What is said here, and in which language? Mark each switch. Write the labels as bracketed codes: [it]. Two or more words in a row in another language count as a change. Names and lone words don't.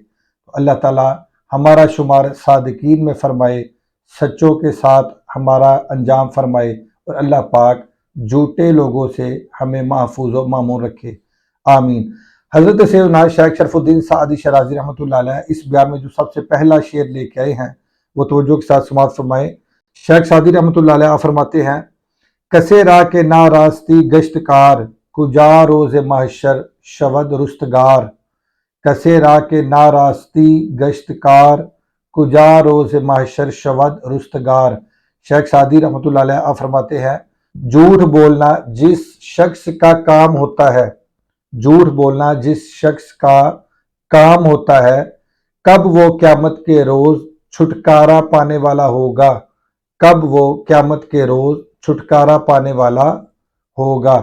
[ur] تو اللہ تعالی ہمارا شمار صادقین میں فرمائے، سچوں کے ساتھ ہمارا انجام فرمائے، اور اللہ پاک جھوٹے لوگوں سے ہمیں محفوظ و مامون رکھے، آمین۔ حضرت سیدنا شیخ شرف الدین سعدی شرازی رحمۃ اللہ علیہ اس بیان میں جو سب سے پہلا شعر لے کے آئے ہیں وہ توجہ کے ساتھ سماعت فرمائے۔ شیخ سعدی رحمۃ اللہ علیہ فرماتے ہیں، [fa] کسے راہ کے نا راستی گشت کار، کجا روز محشر شود رستگار۔ کسے راہ کے نا راستی گشت کار، کجا روز محشر شود رستگار۔ [ur] شیخ سعدی رحمۃ اللہ علیہ فرماتے ہیں، جھوٹ بولنا جس شخص کا کام ہوتا ہے، جھوٹ بولنا جس شخص کا کام ہوتا ہے، کب وہ قیامت کے روز چھٹکارا پانے والا ہوگا، کب وہ قیامت کے روز چھٹکارا پانے والا ہوگا۔